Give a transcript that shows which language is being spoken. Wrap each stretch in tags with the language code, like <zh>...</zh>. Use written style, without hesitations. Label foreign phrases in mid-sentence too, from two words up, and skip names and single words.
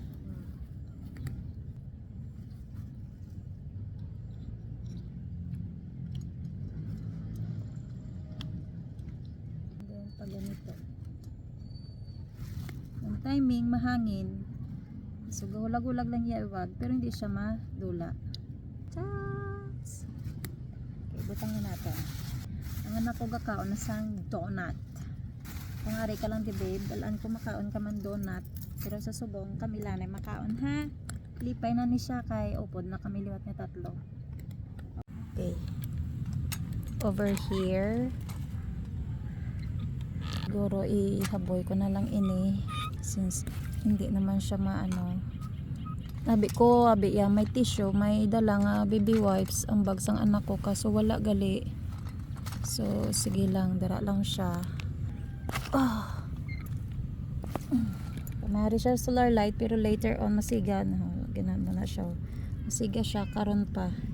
<tl>Pag ganito ang timing mahangin,</tl> <hil>so gulag-gulag lang iwag pero hindi siya madula. Chats! Okay, butang na natin ang anak ko gakaon na sang donut. Kung ari ka lang di babe, dalaan ko makaon ka man donut, pero sa subong kami lang ay makaon ha. Lipay na ni siya kay upod na kami liwat nga tatlo. Okay,</hil> <en>over here</en> <hil>siguro ihaboy ko na lang ini since hindi naman siya abi may tissue, may dala nga baby wipes ang bag sang anak ko kaso wala gali, so sige lang, dara lang siya. Pamari siya solar light pero</hil> <en>later on</en> <hil>masiga na siya, masiga siya karon pa.</hil>